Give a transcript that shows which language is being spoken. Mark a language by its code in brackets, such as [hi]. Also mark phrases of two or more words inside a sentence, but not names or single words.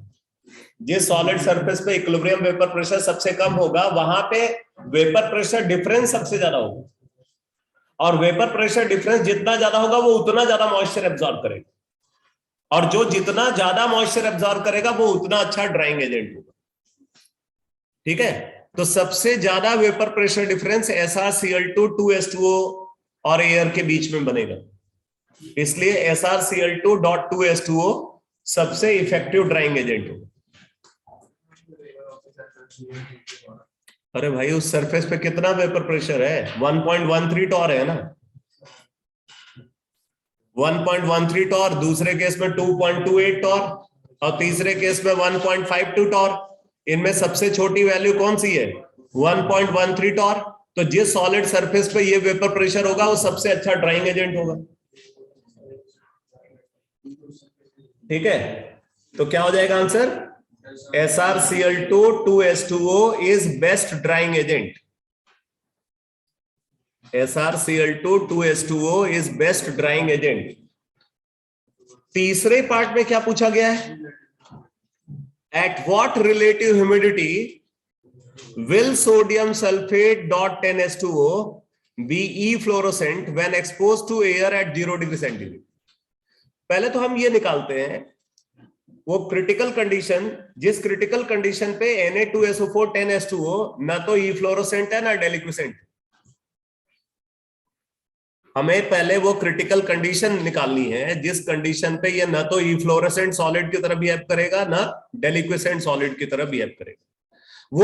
[hi] जिस [en] solid surface [hi] पे [en] equilibrium vapour pressure [hi] सबसे कम होगा वहां पे [en] vapour pressure difference [hi] सबसे ज्यादा होगा, और [en] vapour pressure difference [hi] जितना ज्यादा होगा वो उतना ज्यादा [en] moisture absorb [hi] करेगा, और जो जितना ज्यादा [en] moisture absorb [hi] करेगा वो उतना अच्छा [en] drying agent [hi] होगा। ठीक है, तो सबसे ज्यादा [en] vapour pressure difference [hi] SrCl2 2s2o और एयर के बीच में बनेगा, इसलिए SrCl2.2s2o सबसे [en] effective drying agent [hi] होगा। अरे भाई उस सरफेस पे कितना [en] vapour pressure [hi] है? 1.13 टॉर है ना, 1.13 टॉर, दूसरे केस में 2.28 टॉर और तीसरे केस में 1.52 टॉर। इनमें सबसे छोटी वैल्यू कौन सी है? 1.13 टॉर। तो जिस [en] solid surface [hi] पे ये [en] vapour pressure [hi] होगा वो सबसे अच्छा [en] drying agent [hi] होगा। ठीक है, तो क्या हो जाएगा आंसर? [en] SrCl2 2s2o is best drying agent. SrCl2 2s2o is best drying agent. [hi] तीसरे पार्ट में क्या पूछा गया है? [en] At what relative humidity will sodium sulfate dot 10s2o be efflorescent when exposed to air at 0 degree centigrade? [hi] पहले तो हम ये निकालते हैं वो [en] critical condition, [hi] जिस [en] critical condition [hi] पे Na2SO4 10s2o ना तो इफ्लोरोसेंट है ना डेलिक्विसेंट। हमें पहले वो [en] critical condition [hi] निकालनी है जिस कंडीशन पे ये ना तो [en] efflorescent solid [hi] की तरह बिहेव करेगा ना [en] deliquescent solid [hi] की तरह बिहेव करेगा।